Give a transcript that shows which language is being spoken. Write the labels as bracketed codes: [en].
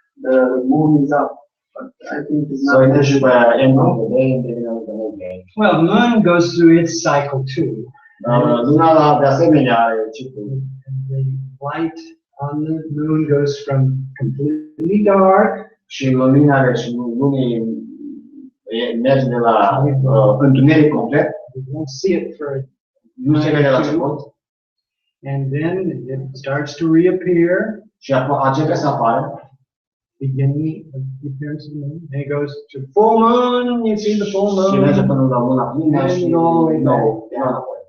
[en] the moon is up. But I think it's So not it is measured. the end of the day and the beginning of the whole day. Well, the moon goes through its cycle too. [ro] Luna de asemenea are ciclul. [en] And the light on the moon goes from completely dark [ro] Și lumina deci lunii merge de la întuneric complet, [en] you won't see it for [ro] nu se vede la început, [en] and then it starts to reappear, [ro] și începe să apară. [en] beginning of the appearance of the moon. And it goes to full moon, you see the full [ro] Și merge [en] moon, [ro] până la luna plină și nou, înapoi.